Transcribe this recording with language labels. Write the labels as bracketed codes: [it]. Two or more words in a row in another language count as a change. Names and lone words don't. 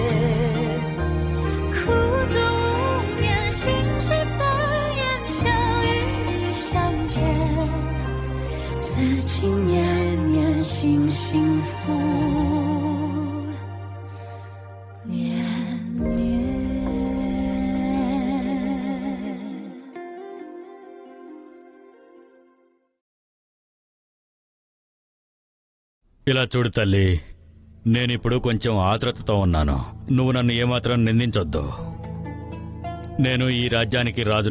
[zh] 苦足无眠，心事怎言？相遇相见，此情绵绵，心幸福绵绵。 [te] ఇలా చూడు తల్లి, నేనిప్పుడు కొంచెం ఆత్రుతతో ఉన్నాను. నువ్వు నన్ను ఏమాత్రం నిందించొద్దు. నేను ఈ రాజ్యానికి రాజును.